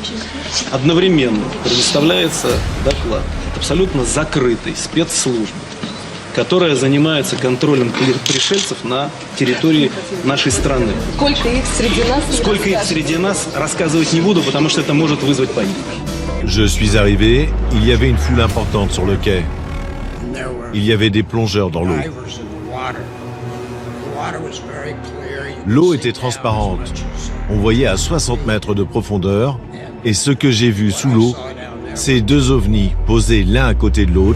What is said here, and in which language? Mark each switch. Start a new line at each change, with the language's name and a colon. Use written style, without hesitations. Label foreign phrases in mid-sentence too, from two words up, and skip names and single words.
Russian: Одновременно предоставляется доклад абсолютно закрытой спецслужбы, которая занимается контролем пришельцев на территории нашей страны. Сколько их среди нас? Сколько их среди нас, рассказывать не буду, потому что это может вызвать панику.
French: Je suis arrivé, il y avait une foule importante sur le quai. Il y avait des plongeurs dans l'eau. L'eau était transparente. On voyait à 60 mètres de profondeur. Et ce que j'ai vu sous l'eau, c'est deux ovnis posés l'un à côté de l'autre.